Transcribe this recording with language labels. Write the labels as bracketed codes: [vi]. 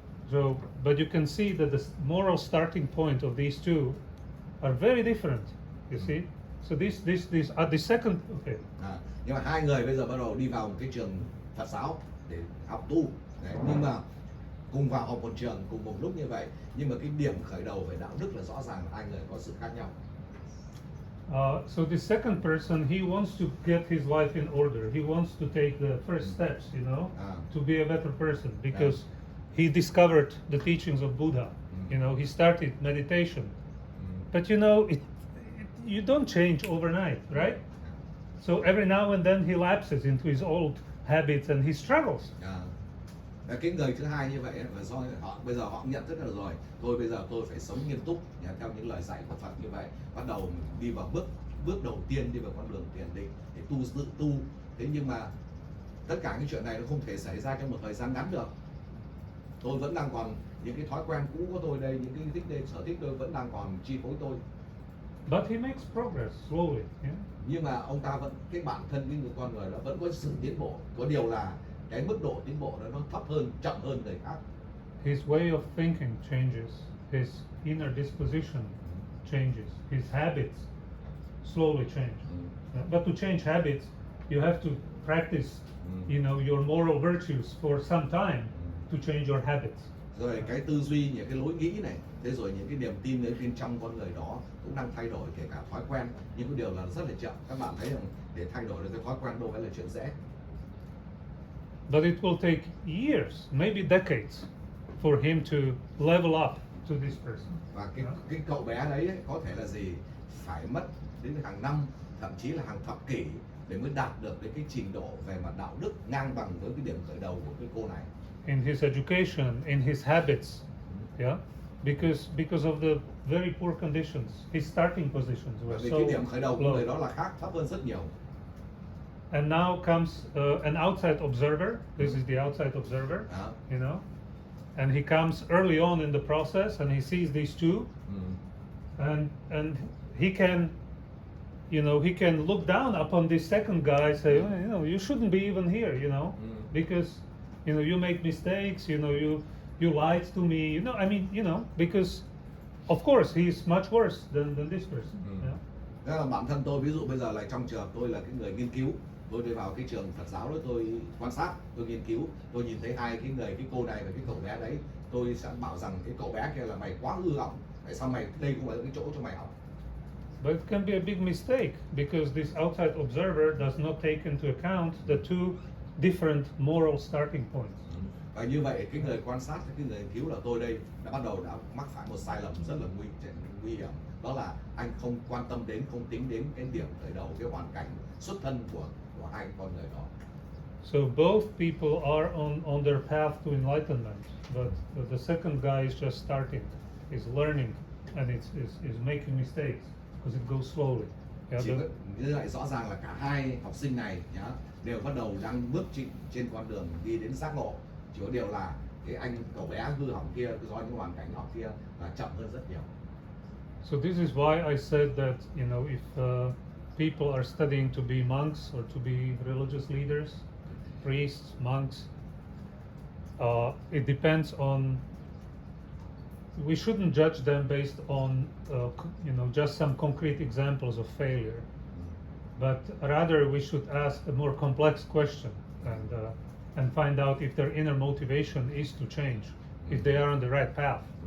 [en] So, but you can see that the moral starting point of these two are very different. You see, so this are the second. Okay. [vi] Nhưng mà hai người bây giờ bắt đầu đi vào một cái trường Phật giáo để học tu. Đấy, nhưng mà cùng vào học một trường cùng một lúc như vậy, nhưng mà cái điểm khởi đầu về đạo đức là rõ ràng hai người có sự khác nhau. [en] So the second person, he wants to get his life in order. He wants to take the first steps, to be a better person, because he discovered the teachings of Buddha. He started meditation, but you don't change overnight, right? So every now and then he lapses into his old habits and he struggles. [vi] Cái người thứ hai như vậy là do họ bây giờ họ nhận thức được rồi, bây giờ tôi phải sống nghiêm túc theo những lời dạy của Phật như vậy, bắt đầu đi vào bước đầu tiên đi vào con đường thiền định để tự tu. Thế nhưng mà tất cả những chuyện này nó không thể xảy ra trong một thời gian ngắn được. Tôi vẫn đang còn những cái thói quen cũ của tôi đây, những cái thích đây, sở thích tôi vẫn đang còn chi phối tôi. [en] But he makes progress slowly. Yeah? [vi] Nhưng mà ông ta vẫn, cái bản thân cái người con người đó vẫn có sự tiến bộ. Có điều là cái mức độ tiến bộ đó nó thấp hơn, chậm hơn người khác. [en] His way of thinking changes. His inner disposition changes. His habits slowly change. But to change habits, you have to practice, your moral virtues for some time to change your habits. [vi] Rồi cái tư duy, những cái lối nghĩ này, thế rồi những cái niềm tin ở bên trong con người đó cũng đang thay đổi, kể cả thói quen. Nhưng cái điều là rất là chậm. Các bạn thấy rằng để thay đổi được cái thói quen đâu phải là chuyện dễ. [en] But it will take years, maybe decades, for him to level up to this person. [vi] Và cái cậu bé đấy ấy, có thể là gì? Phải mất đến hàng năm, thậm chí là hàng thập kỷ để mới đạt được cái trình độ về mặt đạo đức ngang bằng với cái điểm khởi đầu của cái cô này. [en] In his education, in his habits, because of the very poor conditions, his starting positions were [vi] Vì [en] so [vi] cái điểm khởi đầu của [en] low. [vi] người đó là khác, thấp hơn rất nhiều. [en] And now comes an outside observer. This is the outside observer, and he comes early on in the process, and he sees these two, and he can, he can look down upon this second guy, say, you shouldn't be even here, because, you make mistakes, you lied to me, because, of course, he's much worse than this person. [vi] Thế là bản thân tôi, ví dụ bây giờ là trong trường tôi là cái người nghiên cứu, tôi đi vào cái trường Phật giáo đó, tôi quan sát, tôi nghiên cứu, tôi nhìn thấy hai cái người, cái cô này và cái cậu bé đấy, tôi sẽ bảo rằng cái cậu bé kia là mày quá hư hỏng, tại sao mày đây không phải là cái chỗ cho mày học. [en] But it can be a big mistake because this outside observer does not take into account the two different moral starting points. [vi] Và như vậy cái người quan sát, cái người nghiên cứu là tôi đây đã bắt đầu đã mắc phải một sai lầm rất là nguy hiểm, đó là anh không quan tâm đến, không tính đến cái điểm khởi đầu, cái hoàn cảnh xuất thân của hai con người đó. [en] So both people are on their path to enlightenment, but the second guy is just starting, is learning, and is making mistakes because it goes slowly. [vi] Như vậy rõ ràng là cả hai học sinh này đều bắt đầu đang bước trên con đường đi đến giác ngộ. Chỉ có điều là cái anh cậu bé hư hỏng kia do những hoàn cảnh họ kia là chậm hơn rất nhiều. [en] So this is why I said that if people are studying to be monks or to be religious leaders, priests, monks, it depends on. We shouldn't judge them based on just some concrete examples of failure, but rather we should ask a more complex question and find out if their inner motivation is to change, if they are on the right path.